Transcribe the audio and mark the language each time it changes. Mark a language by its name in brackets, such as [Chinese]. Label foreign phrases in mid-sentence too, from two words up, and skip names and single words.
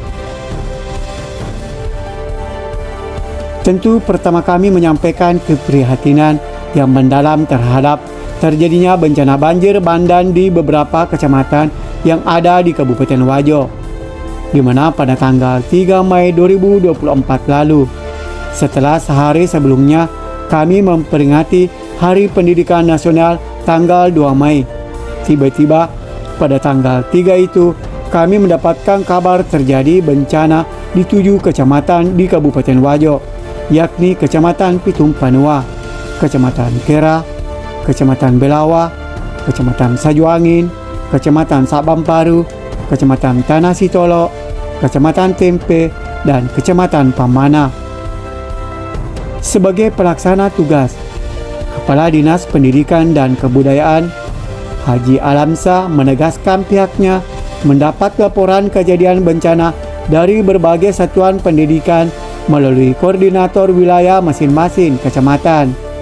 [Indonesian] Tentu pertama kami menyampaikan keprihatinan yang mendalam terhadap terjadinya bencana banjir bandang di beberapa kecamatan yang ada di Kabupaten Wajo, di mana pada tanggal 3 Mei 2024 lalu, setelah sehari sebelumnya kami memperingati Hari Pendidikan Nasional tanggal 2 Mei. Tiba-tiba pada tanggal 3 itu kami mendapatkan kabar terjadi bencana di 7 kecamatan di Kabupaten Wajo, yakni Kecamatan Pitung Panua, Kecamatan Kera, Kecamatan Belawa, Kecamatan Sajuangin, Kecamatan Sabamparu, Kecamatan Tanah Sitolo, Kecamatan Tempe, dan Kecamatan Pamana. Sebagai pelaksana tugas, Kepala Dinas Pendidikan dan Kebudayaan Haji Alamsa menegaskan pihaknya mendapat laporan kejadian bencana dari berbagai satuan pendidikan melalui koordinator wilayah masing-masing kecamatan.